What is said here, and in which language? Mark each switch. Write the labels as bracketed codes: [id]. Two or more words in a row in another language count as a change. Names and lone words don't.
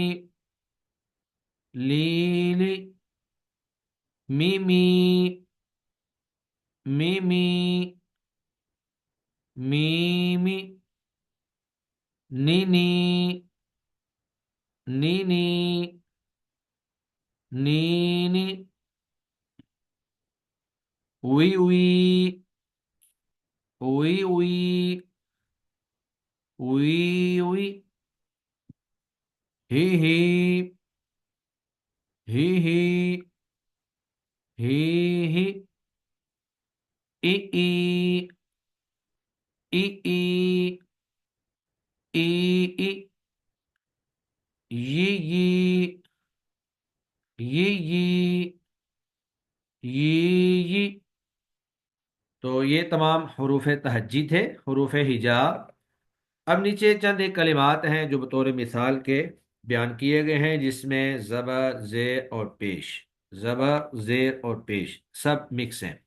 [ur] ليلي، ميمي، ميمي، ميمي، نيني، نيني، نيني، وي وي، وي وي، وي وي، هي هي، هي هي، هي هي، اي اي، اي اي، اي اي، يي يي، يي يي، يي يي. تو یہ تمام حروف تہجی تھے، حروف ہجا. اب نیچے چند ایک کلمات ہیں جو بطور مثال کے بیان کیے گئے ہیں، جس میں زبر، زیر اور پیش، زبر، زیر اور پیش سب مکس ہیں.